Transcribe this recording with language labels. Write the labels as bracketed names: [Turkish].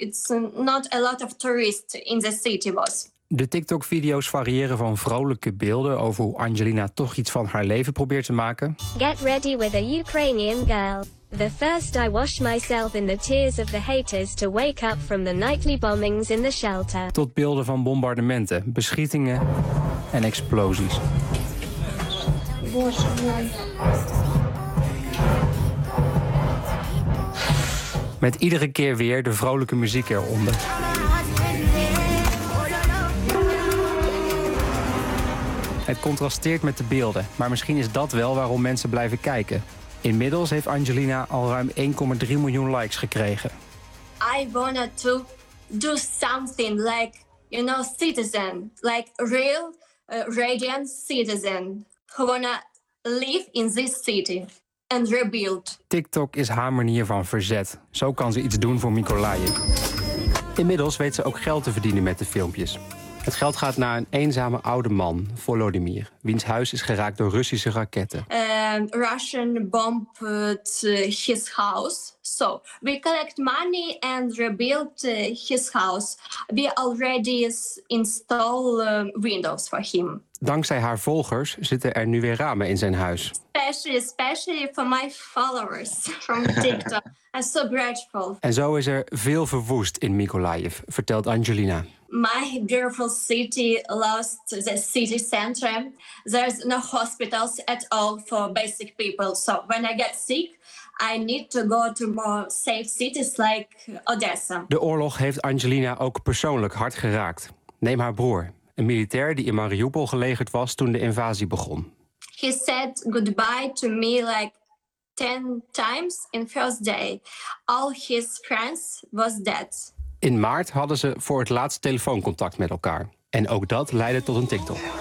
[English] It's not a lot of tourists in the city was. [Dutch] De TikTok-video's variëren van vrolijke beelden over hoe Angelina toch iets van haar leven probeert te maken. [English] Get ready with a Ukrainian girl. The first I wash myself in the tears of the haters to wake up from the nightly bombings in the shelter. [Dutch] Tot beelden van bombardementen, beschietingen en explosies. Met iedere keer weer de vrolijke muziek eronder. Het contrasteert met de beelden, maar misschien is dat wel waarom mensen blijven kijken. Inmiddels heeft Angelina al ruim 1,3 miljoen likes gekregen. [English] I wanted to do something like, you know, citizen, like real radiant citizen who wanna live in this city and rebuild. [Dutch] TikTok is haar manier van verzet. Zo kan ze iets doen voor Mykolaiv. Inmiddels weet ze ook geld te verdienen met de filmpjes. Het geld gaat naar een eenzame oude man, Volodymyr, wiens huis is geraakt door Russische raketten. [English] Russian bombed his house. So we collect money and rebuild his house. We already install windows for him. [Dutch] Dankzij haar volgers zitten er nu weer ramen in zijn huis. [English] Especially for my followers from TikTok. I'm so grateful. [Dutch] En zo is er veel verwoest in Mykolaiv, vertelt Angelina. [English] My beautiful city lost the city center. There's no hospitals at all for basic people. So when I get sick, I need to go to more safe cities like Odessa. [Dutch] De oorlog heeft Angelina ook persoonlijk hard geraakt. Neem haar broer, een militair die in Mariupol gelegerd was toen de invasie begon. [English] He said goodbye to me like 10 times in first day. All his friends was dead. [Dutch] In maart hadden ze voor het laatst telefooncontact met elkaar. En ook dat leidde tot een TikTok.